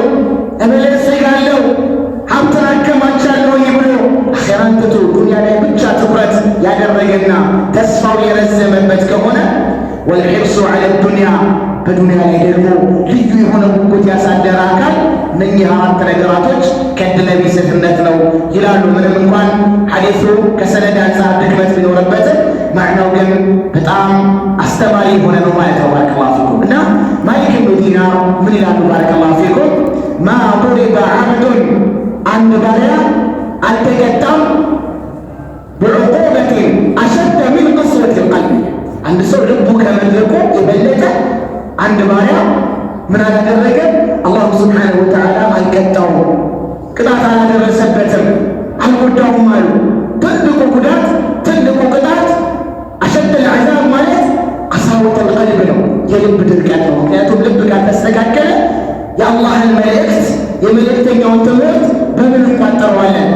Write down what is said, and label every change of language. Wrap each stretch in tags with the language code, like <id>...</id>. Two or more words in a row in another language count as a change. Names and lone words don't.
<am>እበለጽጋለሁ፣ ሀብትን አከማቻለሁ ብሎ አኼራን ትቶ ዱንያ ላይ ብቻ ትኩረት ያደረገና ተስፋው የረዘመበት ከሆነ፣</am> <ar>والحرص على الدنيا</ar> <am>በዱንያ ላይ ደግሞ ልዩ የሆነ ጉጉት ያሳደረ አካል እነኚህ አራት ነገራቶች ከዕድለቢስነት ነው ይላሉ። ምንም እንኳን ሐዲሱ ከሰነድ አንፃር ድክመት ቢኖርበትም ማዕናው ግን በጣም አስተማሪ የሆነ ነው ማለት ነው።</am> <ar>بارك الله فيكم።</ar> <am>እና ማሊክ ብኑ ዲናር ምን ይላሉ?</am> <ar>بارك الله فيكم ما ضرب عبد</ar> <am>አንድ ባሪያ አልተቀጣም</am> <ar>بعقوبة أشد من قسوة القلب</ar> <am>አንድ ሰው ልቡ ከመድረቁ የበለጠ አንድ ባሪያ ምን አላደረገ?</am> <ar>الله سبحانه وتعالى</ar> <am>አልቀጣውም፣ ቅጣት አላደረሰበትም፣ አልጎዳውም አሉ። ትልቁ ጉዳት፣ ትልቁ ቅጣት</am> <ar>أشد العذاب</ar> <am>ማለት</am> <ar>قسوة القلب</ar> <am>ነው፣ የልብ ድርቀት ነው። ምክንያቱም ልብ ካልተስተካከለ የአላህን መልእክት የመልእክተኛውን ትምህርት በምን እንቋጠረዋለን?</am>